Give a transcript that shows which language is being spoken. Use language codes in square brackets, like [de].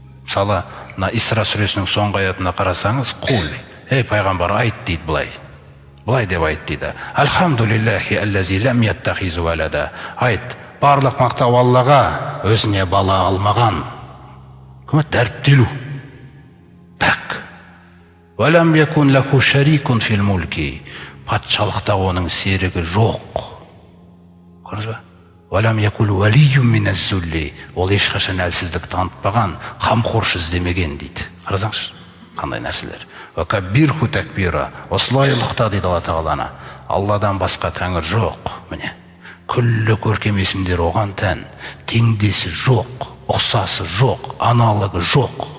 [kk] Мысалы, Исра сүресінің соңғы аятына қарасаңыз, құл, ей пайғамбар, айт дейді былай. Былай деп айт дейді. [ar] Алхамдулиллахи аллази лам яттахизу валада. [kk] Айт, барлық мақтау Аллаға, өзіне бала алмаған. Дәріптелу. [ar] Валам якун лаху шарикун фил мульки. [kk] Патшалықта оның серігі жоқ. Көрдіңіз ба? [ar] Валам якул валийюм миназ-зулли. [kk] Ол ешқашан әлсіздік танытпаған, қамқоршы іздемеген дейді. Қарасаңызшы, қандай нәрселер. [ar] Ва каббирху такбира. [kk] Осылай ұлықта дейді Алла Тағаланы. Алладан басқа тәңір жоқ. Міне, күллі көркем есімдер оған тән, теңдесі жоқ, ұқсасы жоқ, аналығы жоқ.